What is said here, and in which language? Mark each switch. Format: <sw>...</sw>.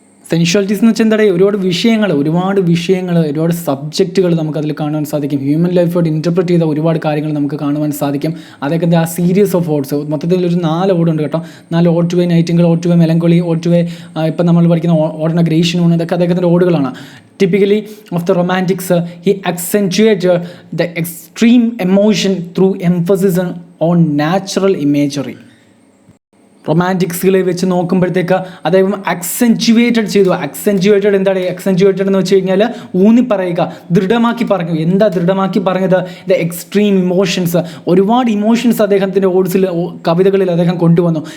<ml>സെൻഷ്വാലിറ്റീസ് എന്ന് വെച്ചാൽ എന്താ, ഒരുപാട് വിഷയങ്ങൾ, ഒരുപാട് സബ്ജക്റ്റുകൾ നമുക്കതിൽ കാണുവാൻ സാധിക്കും. ഹ്യൂമൻ ലൈഫോട് ഇൻ്റർപ്രറ്റ് ചെയ്ത ഒരുപാട് കാര്യങ്ങൾ നമുക്ക് കാണുവാൻ സാധിക്കും. അതൊക്കെ ആ സീരീസ് ഓഫ് ഓഡ്സ്, മൊത്തത്തിൽ ഒരു 4 ഓടുണ്ട് കേട്ടോ. 4 odd to way Nightingale, odd to way മെലങ്കോളി, odd to വേ ഇപ്പം നമ്മൾ പഠിക്കുന്ന ഓഡ് ഓൺ എ ഗ്രേഷൻ ഓൺ, ഇതൊക്കെ അദ്ദേഹത്തിൻ്റെ ഓടുകളാണ്.</ml> <en>Typically of the romantics, he accentuated the extreme emotion through emphasis on natural imagery.</en> <ml>റൊമാൻറ്റിക്സുകളെ വെച്ച് നോക്കുമ്പോഴത്തേക്ക് അദ്ദേഹം അക്സെൻച്യുവേറ്റഡ് എന്താണ് അക്സെൻച്യുവേറ്റഡ് എന്ന് വെച്ച് കഴിഞ്ഞാൽ ഊന്നി പറയുക, ദൃഢമാക്കി പറഞ്ഞു. എന്താ ദൃഢമാക്കി പറഞ്ഞത്? ദ എക്സ്ട്രീം ഇമോഷൻസ്, ഒരുപാട് ഇമോഷൻസ് അദ്ദേഹത്തിൻ്റെ കവിതകളിൽ അദ്ദേഹം കൊണ്ടുവന്നു.</ml>